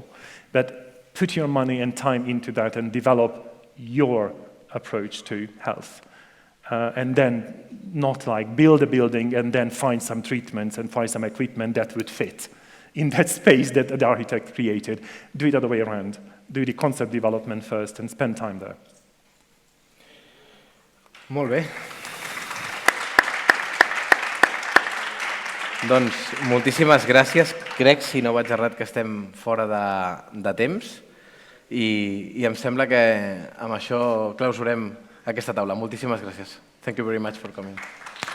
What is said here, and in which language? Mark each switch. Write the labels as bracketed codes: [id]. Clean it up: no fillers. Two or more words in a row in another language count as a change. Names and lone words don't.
[en] But put your money and time into that and develop your approach to health. And then not like build a building and then find some treatments and find some equipment that would fit in that space that the architect created. Do it the other way around. Do the concept development first and spend time there. [ca] Molt bé. Doncs moltíssimes gràcies. Crec, si no vaig errat, que estem fora de temps i em sembla que amb això clausurem aquesta taula. Moltíssimes gràcies. [en] Thank you very much for coming.